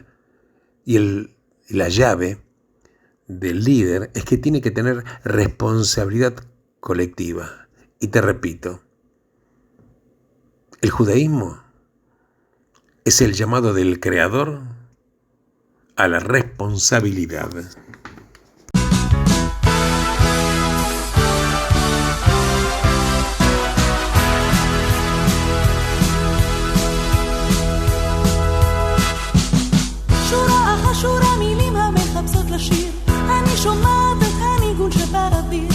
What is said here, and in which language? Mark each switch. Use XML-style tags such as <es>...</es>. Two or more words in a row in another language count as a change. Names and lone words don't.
<es>Y la llave del líder es que tiene que tener responsabilidad colectiva. Y te repito, el judaísmo es el llamado del Creador a la responsabilidad.</es> <he>שורה אחר שורה מילים המחפשות לשיר, אני שומעת את הניגון שבאוויר,</he>